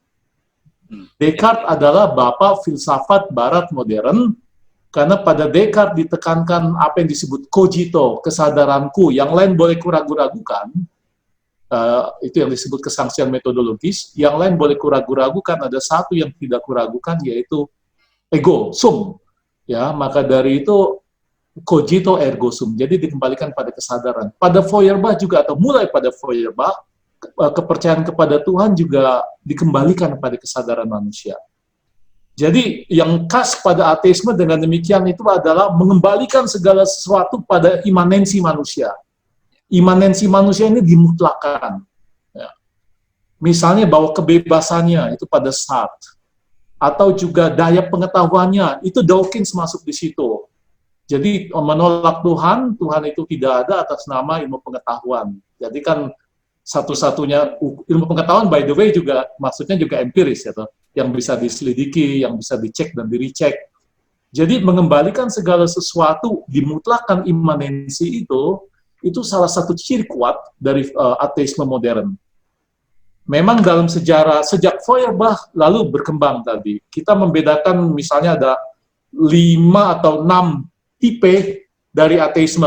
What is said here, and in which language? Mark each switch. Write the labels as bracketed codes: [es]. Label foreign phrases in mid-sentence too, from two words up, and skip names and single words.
[id] Descartes adalah bapak filsafat barat modern, karena pada Descartes ditekankan apa yang disebut cogito, kesadaranku, yang lain boleh kuragu-ragukan, itu yang disebut kesangsian metodologis, yang lain boleh kuragu-ragukan, ada satu yang tidak kuragukan, yaitu [la] ego, sum. [id] Ya, maka dari itu, [la] cogito ergo sum, [id] jadi dikembalikan pada kesadaran. Pada Feuerbach juga, atau mulai pada Feuerbach, kepercayaan kepada Tuhan juga dikembalikan pada kesadaran manusia. Jadi yang khas pada ateisme dengan demikian itu adalah mengembalikan segala sesuatu pada imanensi manusia. Imanensi manusia ini dimutlakan. Ya. Misalnya bahwa kebebasannya itu pada Sartre, atau juga daya pengetahuannya, itu Dawkins masuk di situ. Jadi menolak Tuhan, Tuhan itu tidak ada atas nama ilmu pengetahuan. Jadi kan satu-satunya ilmu pengetahuan, [en] by the way, [id] juga maksudnya juga empiris, ya, yang bisa diselidiki, yang bisa dicek dan diricek. Jadi mengembalikan segala sesuatu, dimutlakan imanensi itu salah satu ciri kuat dari ateisme modern. Memang dalam sejarah, sejak Feuerbach lalu berkembang tadi, kita membedakan misalnya ada 5 atau 6 tipe dari ateisme.